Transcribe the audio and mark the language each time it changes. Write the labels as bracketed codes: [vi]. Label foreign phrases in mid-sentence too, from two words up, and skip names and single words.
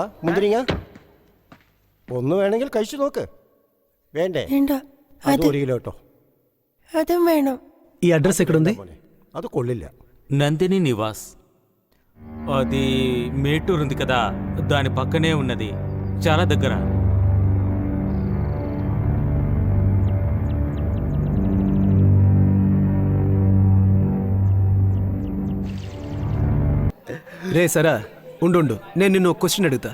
[ml] മുന്തിരിങ്ങ ഒന്ന് വേണമെങ്കിൽ കഴിച്ചു നോക്ക്. വേണ്ടേ? അത് ഒരു കിലോ കേട്ടോ. അതും വേണം. [te] ఈ అడ్రస్ ఎక్కడుంది? అది కొల్లిല്ല. నందిని నివాస్. అది మేటూరు ఉంది కదా, దాని పక్కనే ఉన్నది, చాలా దగ్గర. రే సరా, ఉండు, నేను నిన్ను ఒక క్వశ్చన్ అడుగుతా.